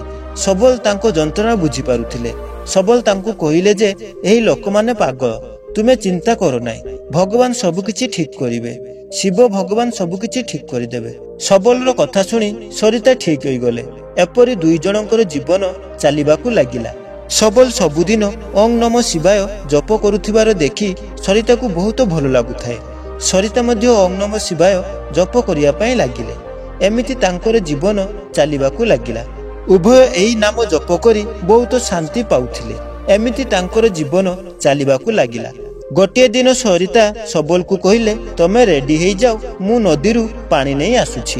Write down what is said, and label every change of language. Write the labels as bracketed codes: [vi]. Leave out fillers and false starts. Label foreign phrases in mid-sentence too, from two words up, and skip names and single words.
[or] ସବଳ ତାଙ୍କୁ ଯନ୍ତ୍ରଣା ବୁଝି ପାରୁଥିଲେ। ସବଳ ତାଙ୍କୁ କହିଲେ ଯେ ଏହି ଲୋକ ମାନେ ପାଗଳ, ତୁମେ ଚିନ୍ତା କର ନାହିଁ, ଭଗବାନ ସବୁ କିଛି ଠିକ୍ କରିବେ। ଶିବ ଭଗବାନ ସବୁ କିଛି ଠିକ୍ କରିଦେବେ। ସବଳର କଥା ଶୁଣି ସରିତା ଠିକ୍ ହୋଇ ଗଲେ। ଏପରି ଦୁଇ ଜଣଙ୍କର ଜୀବନ ଚାଲିବାକୁ ଲାଗିଲା। ସବଳ ସବୁଦିନ [sa] ओं नमः शिवाय [or] ଜପ କରୁଥିବାର ଦେଖି ସରିତା କୁ ବହୁତ ଭଲ ଲାଗୁଥାଏ। ସରିତା ମଧ୍ୟ [sa] ओं नमः शिवाय [or] ଜପ କରିଆ ପାଇ ଲାଗିଲେ। ଏମିତି ତାଙ୍କର ଜୀବନ ଚାଲିବାକୁ ଲାଗିଲା। ଉଭୟ ଏହି ନାମ ଜପ କରି ବହୁତ ଶାନ୍ତି ପାଉଥିଲେ। ଏମିତି ତାଙ୍କର ଜୀବନ ଚାଲିବାକୁ ଲାଗିଲା। ଗୋଟେ ଦିନ ସରିତା ସବଳ କୁ କହିଲେ ତମେ ରେଡି ହେଇ ଯାଅ, ମୁଁ ନଦୀରୁ ପାଣି ନାହିଁ ଆସୁଛି।